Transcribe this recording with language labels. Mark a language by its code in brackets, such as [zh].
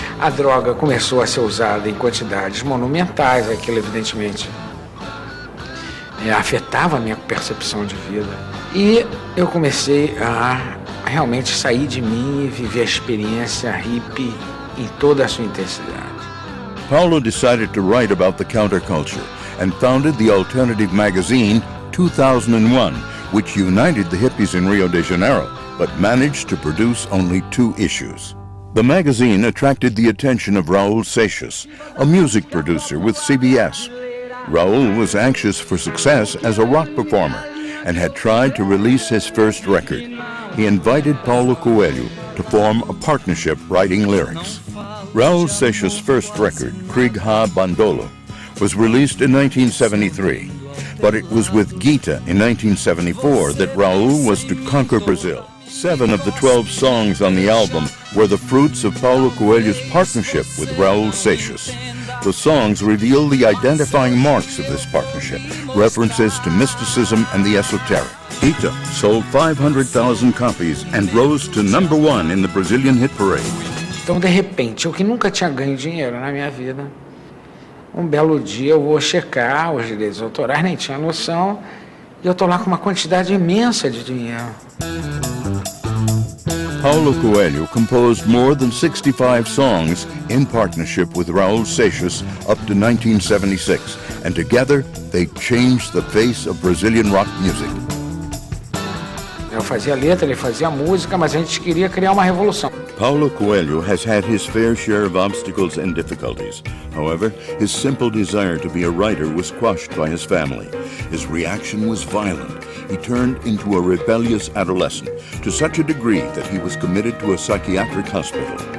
[pt] A droga começou a ser usada em quantidades monumentais, aquilo evidentemente afetava a minha percepção de vida. E eu comecei a realmente sair de mim e viver a experiência hippie em toda a sua intensidade. [en] Paulo decided to write about the counterculture and founded the alternative magazine 2001, which united the hippies in Rio de Janeiro, but managed to produce only 2 issues. The magazine attracted the attention of Raul Seixas, a music producer with CBS. Raul was anxious for success as a rock performer and had tried to release his first record. He invited Paulo Coelho to form a partnership writing lyrics. Raul Seixas' first record, Krieg Ha Bandolo, was released in 1973, but it was with Gita in 1974 that Raul was to conquer Brazil. 7 of the 12 songs on the album were the fruits of Paulo Coelho's partnership with Raul Seixas. The songs reveal the identifying marks of this partnership, references to mysticism and the esoteric. Gita sold 500,000 copies and rose to #1 in the Brazilian hit parade. [pt] Então, de repente, eu que nunca tinha ganho dinheiro na minha vida, um belo dia eu vou checar os direitos autorais, nem tinha noção, e eu estou lá com uma quantidade imensa de dinheiro. [en] Paulo Coelho composed more than 65 songs in partnership with Raul Seixas up to 1976, and together they changed the face of Brazilian rock music. [pt] Eu fazia letra, ele fazia música, mas a gente queria criar uma revolução. [en] Paulo Coelho has had his fair share of obstacles and difficulties. However, his simple desire to be a writer was quashed by his family. His reaction was violent. He turned into a rebellious adolescent, to such a degree that he was committed to a psychiatric hospital.